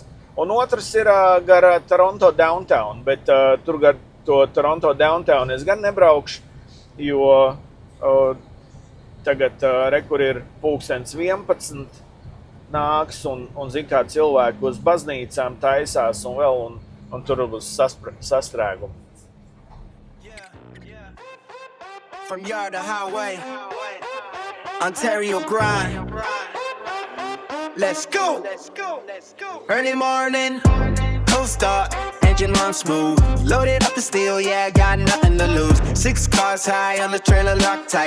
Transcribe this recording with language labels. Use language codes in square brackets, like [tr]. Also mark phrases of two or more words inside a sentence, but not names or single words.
[lv] Un otrs ir gar Toronto Downtown, bet tur gar to Toronto Downtown es gan nebraukšu, jo tagad kur ir 11:00 nāks un zin kā cilvēki uz baznīcām taisās un vēl, un tur būs sastrēgumi. [en] From yard to highway, Ontario grind. Let's go. Early morning, cold start, engine run smooth. Loaded up the steel, yeah, got nothing to lose. 6 cars high on the trailer, locked tight.